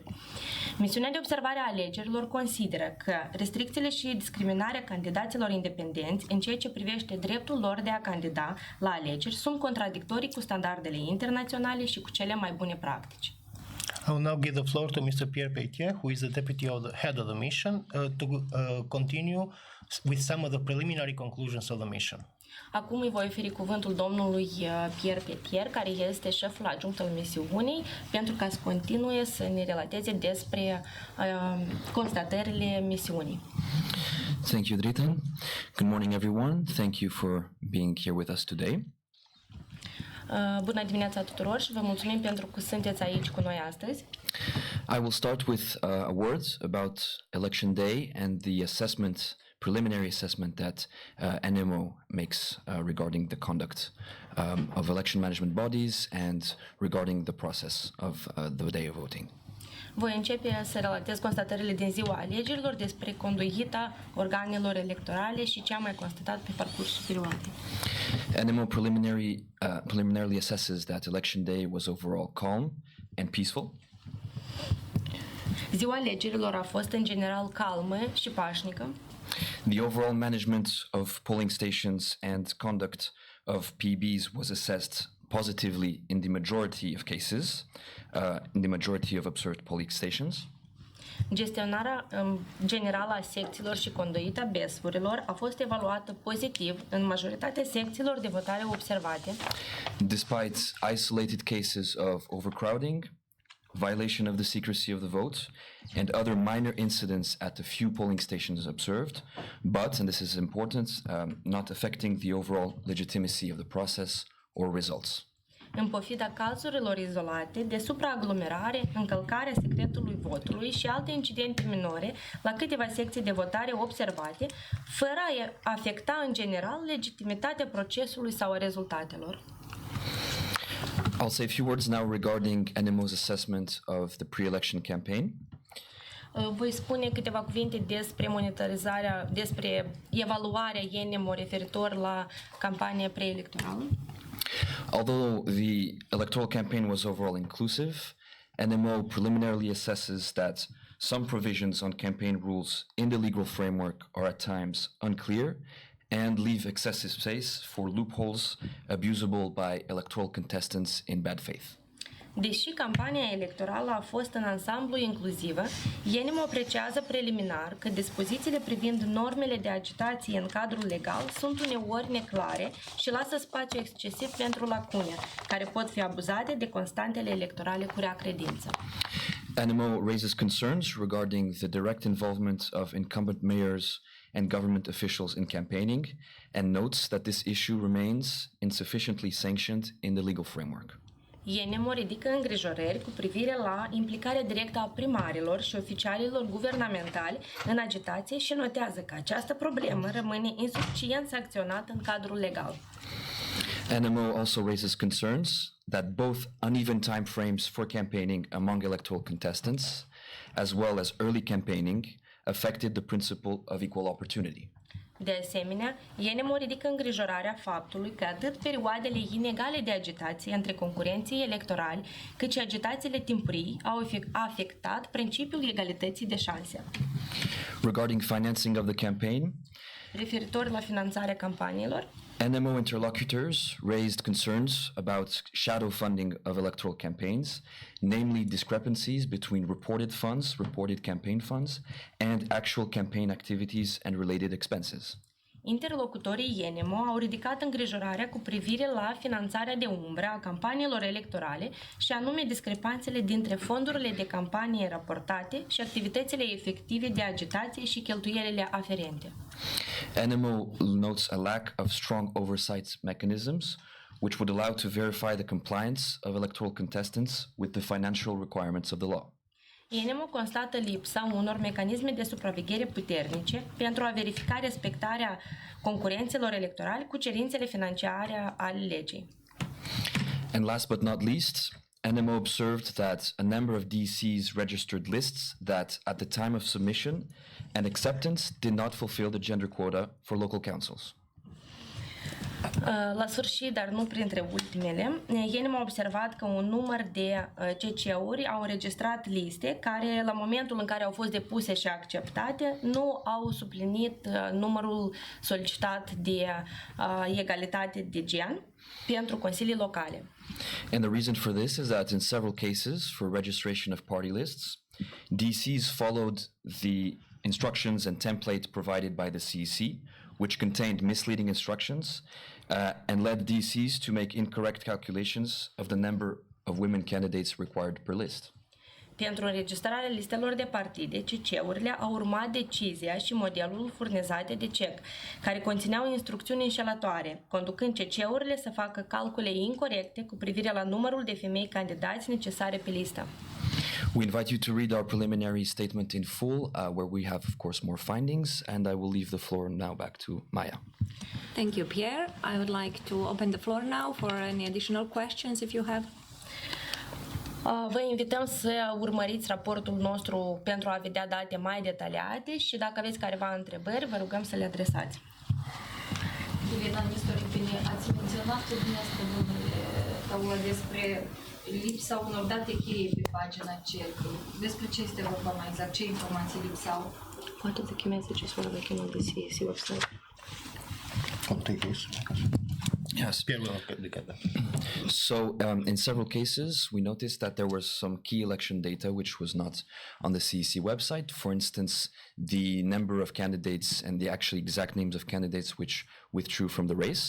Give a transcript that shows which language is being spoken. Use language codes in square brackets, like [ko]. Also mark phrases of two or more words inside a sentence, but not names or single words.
[ro] Misiunea de observare a alegerilor consideră că restricțiile și discriminarea candidaților independenți în ceea ce privește dreptul lor de a candida la alegeri sunt contradictorii cu standardele internaționale și cu cele mai bune practici. [en] I will now give the floor to Mr. Pierre Pétier, who is the deputy head of the mission, to continue with some of the preliminary conclusions of the mission. [ro] Acum îi voi oferi cuvântul domnului Pierre Pétier, care este șeful adjunct al misiunii, pentru ca să continue să ne relateze despre constatările misiunii. [en] Thank you, Drita. Good morning, everyone. Thank you for being here with us today. [ro] Bună dimineața tuturor și vă mulțumim pentru că sunteți aici cu noi astăzi. [en] I will start with words about Election Day and the preliminary assessment that ENEMO makes regarding the conduct of election management bodies and regarding the process of the day of voting. [ro] Voi începe să relatez constatările din ziua alegerilor despre conduita organelor electorale și ce am mai constatat pe parcursul perioadei. [en] ENEMO preliminarily assesses that Election Day was overall calm and peaceful. [ro] Ziua alegerilor a fost în general calmă și pașnică. [en] The overall management of polling stations and conduct of PBs was assessed positively in the majority of cases, in the majority of observed polling stations. [ro] Gestionarea generală a secțiilor și conduita BESF-urilor a fost evaluată pozitiv în majoritatea secțiilor de votare observate. [en] Despite isolated cases of overcrowding, violation of the secrecy of the vote, and other minor incidents at a few polling stations observed, but, and this is important, not affecting the overall legitimacy of the process or results. [ro] În pofida cazurilor izolate de supraaglomerare, încălcarea secretului votului și alte incidente minore la câteva secții de votare observate, fără a afecta în general legitimitatea procesului sau a rezultatelor. [en] I'll say a few words now regarding ENEMO's assessment of the pre-election campaign. [ro] Voi spune câteva cuvinte despre monitorizarea, despre evaluarea ENEMO referitor la campania preelectorală. [en] Although the electoral campaign was overall inclusive, ENEMO preliminarily assesses that some provisions on campaign rules in the legal framework are at times unclear and leave excessive space for loopholes abusable by electoral contestants in bad faith. [ro] Deși campania electorală a fost în ansamblu inclusivă, ENEMO apreciază preliminar că dispozițiile privind normele de agitație în cadrul legal sunt uneori neclare și lasă spațiu excesiv pentru lacune, care pot fi abuzate de constantele electorale cu rea credință. [en] ENEMO raises concerns regarding the direct involvement of incumbent mayors and government officials in campaigning and notes that this issue remains insufficiently sanctioned in the legal framework. [ro] ENEMO ridică îngrijorări cu privire la implicarea directă a primarilor și oficialilor guvernamentali în agitație și notează că această problemă rămâne insuficient sancționată în cadrul legal. [en] ENEMO also raises concerns that both uneven time frames for campaigning among electoral contestants, as well as early campaigning, affected the principle of equal opportunity. [ro] De asemenea, ENEMO ridică îngrijorarea faptului că atât perioadele inegale de agitație între concurenții electorali, cât și agitațiile timpurii au afectat principiul egalității de șanse. [en] Regarding financing of the campaign, [ro] referitor la finanțarea campaniilor, [en] ENEMO interlocutors raised concerns about shadow funding of electoral campaigns, namely discrepancies between reported campaign funds, and actual campaign activities and related expenses. [ro] Interlocutorii ENEMO au ridicat îngrijorarea cu privire la finanțarea de umbră a campaniilor electorale și anume discrepanțele dintre fondurile de campanie raportate și activitățile efective de agitație și cheltuielile aferente. [en] ENEMO notes a lack of strong oversight mechanisms which would allow to verify the compliance of electoral contestants with the financial requirements of the law. [ro] ENEMO constată lipsa unor mecanisme de supraveghere puternice pentru a verifica respectarea concurenților electorali cu cerințele financiare ale legii. [en] And last but not least, ENEMO observed that a number of DC's registered lists that at the time of submission and acceptance did not fulfill the gender quota for local councils. [ro] La sfârșit, dar nu printre ultimele, ENEMO a observat că un număr de CC-uri au înregistrat liste care, la momentul în care au fost depuse și acceptate, nu au suplinit numărul solicitat de egalitate de gen pentru consilii locale. [en] And the reason for this is that in several cases for registration of party lists, DCs followed the instructions and template provided by the CEC, which contained misleading instructions and led DCs to make incorrect calculations of the number of women candidates required per list. [ro] Pentru înregistrarea listelor de partide, CC-urile au urmat decizia și modelul furnizate de CEC, care conțineau instrucțiuni înșelătoare, conducând CC-urile să facă calcule incorrecte cu privire la numărul de femei candidați necesare pe listă. [en] We invite you to read our preliminary statement in full, where we have, of course, more findings, and I will leave the floor now back to Maya. Thank you, Pierre. I would like to open the floor now for any additional questions if you have. [ro] Vă invităm să urmăriți raportul nostru pentru a vedea date mai detaliate și dacă aveți careva întrebări, vă rugăm să le adresați. Elena Nestoripine, ați menționat dumneavoastră, domnule Taula, despre lipsa unor date cheie pe pagina CEC. Despre ce este vorba mai exact? Ce informații lipsau? [en] What are the key messages for looking on the CEC website? I'll take this. Yes. Pierre will look at that. So in several cases, we noticed that there was some key election data which was not on the CEC website. For instance, the number of candidates and the actually exact names of candidates which withdrew from the race.